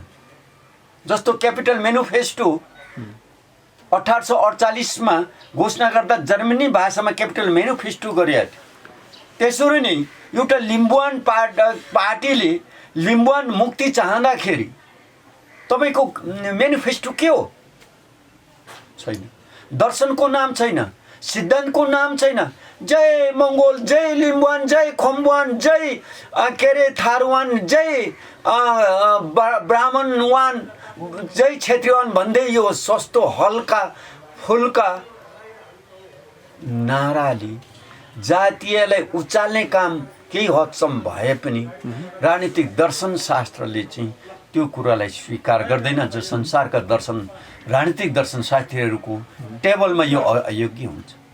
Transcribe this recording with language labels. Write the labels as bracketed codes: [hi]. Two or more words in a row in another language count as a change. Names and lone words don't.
[ne] जस्तो क्यापिटल म्यानिफेस्टो 1848 घोषणा गर्दा जर्मनी भाषामा क्यापिटल म्यानिफेस्टो गरिएको थियो। त्यसरी नै एउटा लिम्बुवान पार्टीले लिम्बुवान मुक्ति चाहँदाखेरि तपाईँको म्यानिफेस्टो के हो? छैन। दर्शनको नाम छैन, सिद्धान्तको नाम छैन। जय मङ्गोल, जय लिम्बुवान, जय खम्बुवान, जय के अरे थारूवान, जय ब्राह्मणवान, जय क्षेत्रीवान भन्दै यो सस्तो हल्का फुल्का नाराले जातीयलाई उचाल्ने काम केही हदसम्म भए पनि राजनीतिक दर्शन शास्त्रले चाहिँ त्यो कुरालाई स्वीकार गर्दैन। जो संसारका दर्शन, राजनीतिक दर्शन शास्त्रीहरूको टेबलमा यो अयोग्य हुन्छ।